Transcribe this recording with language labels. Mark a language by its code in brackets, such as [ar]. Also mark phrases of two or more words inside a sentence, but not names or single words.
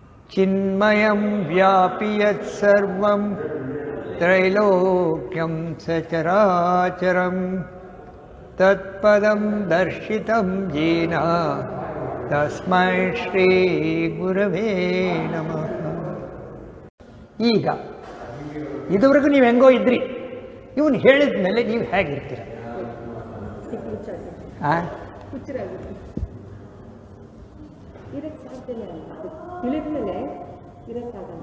[sa] ಚಿನ್ಮಯಂ ವ್ಯಾಪಿ ಯತ್ ಸರ್ವಂ ತ್ರೈಲೋಕ್ಯಂ ಸಚರಾಚರಂ ತತ್ಪದಂ ದರ್ಶಿತಂ ಜೇನ ತಸ್ಮೈ ಶ್ರೀ ಗುರವೇ ನಮಃ. [kn] ಈಗ ಇದುವರೆಗೂ ನೀವು ಹೆಂಗೋ ಇದ್ರಿ, ಇವನು ಹೇಳಿದ ಮೇಲೆ ನೀವು ಹೇಗಿರ್ತೀರ? ತಿಳಿದ್ಮೇಲೆ ಇರೋಕ್ಕಾಗಲ್ಲ.